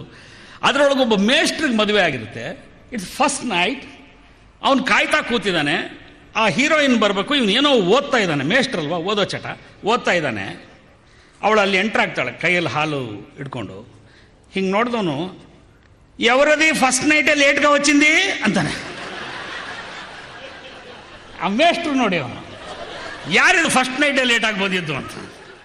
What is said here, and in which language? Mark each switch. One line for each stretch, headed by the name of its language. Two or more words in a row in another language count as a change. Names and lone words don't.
Kannada: ಅದರೊಳಗೊಬ್ಬ ಮೇಸ್ಟ್ರಿಗೆ ಮದುವೆ ಆಗಿರುತ್ತೆ.
English: It's first night.
Kannada: ಅವನು ಕಾಯ್ತಾ ಕೂತಿದ್ದಾನೆ, ಆ ಹೀರೋಯಿನ್ ಬರಬೇಕು, ಇವನು ಏನೋ ಓದ್ತಾ ಇದ್ದಾನೆ. ಮೇಸ್ಟ್ರಲ್ವಾ, ಓದೋ ಚಟ, ಓದ್ತಾ ಇದ್ದಾನೆ. ಅವಳು ಅಲ್ಲಿ ಎಂಟ್ರ್ ಆಗ್ತಾಳೆ ಕೈಯಲ್ಲಿ ಹಾಲು ಇಟ್ಕೊಂಡು. ಹಿಂಗೆ ನೋಡಿದವನು,
Telugu: ఎవరది
English: first night
Telugu: లేట్గా వచ్చింది అంತಾನೆ.
Kannada: ಆ ಮೇಸ್ಟ್ರು ನೋಡಿ ಅವನು, ಯಾರಿದು
English: first night
Kannada: ಲೇಟಾಗಿ ಬಂದಿದ್ದು ಅಂತ.